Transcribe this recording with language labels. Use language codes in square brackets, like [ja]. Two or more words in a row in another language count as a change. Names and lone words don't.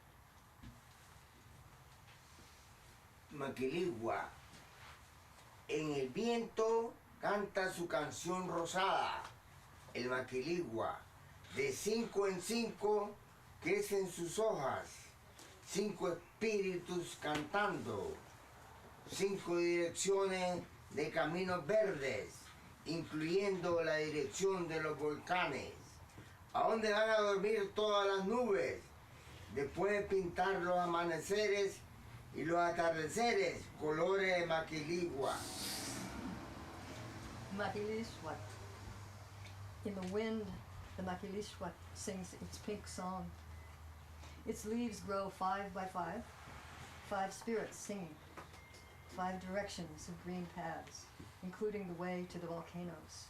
[es] Maquiligua. En el viento canta su canción rosada. El maquiligua. De 5 en 5 crecen sus hojas. 5 espíritus cantando. 5 direcciones de caminos verdes, incluyendo la dirección de los volcanes, a donde van a dormir todas las nubes, después de pintar los amaneceres y los atardeceres, colores de maquiligua. Maquilisquat. [en] In the wind, the Maquilisquat sings its pink song. Its leaves grow 5 by 5, 5 spirits singing, 5 directions of green paths, including the way to the volcanoes.